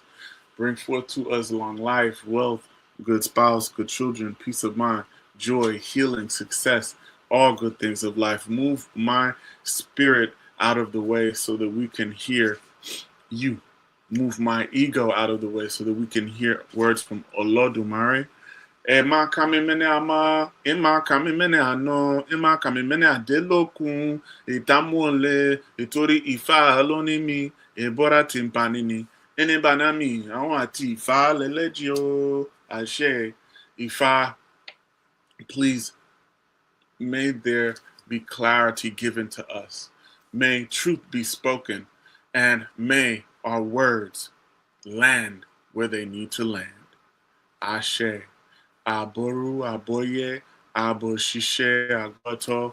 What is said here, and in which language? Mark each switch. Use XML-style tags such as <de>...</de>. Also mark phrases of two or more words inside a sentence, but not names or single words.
<en>Bring forth to us long life, wealth, good spouse, good children, peace of mind, joy, healing, success, all good things of life. Move my spirit out of the way so that we can hear you. Move my ego out of the way so that we can hear words from Olodumare.</en> <yo>Emma kami mene ama, Emma kami mene ano, Emma kami mene adelokun, itamole, itori ifa alonimi, ebora timpanini. Ene banami, àwọn àti Ifá lẹ́lẹ́jì o, àṣẹ Ifá.</yo> <en>Please, may there be clarity given to us. May truth be spoken, and may our words land where they need to land.</en> <yo>Ashe, Aboru, Aboye, Aboshishe, Agoto.</yo>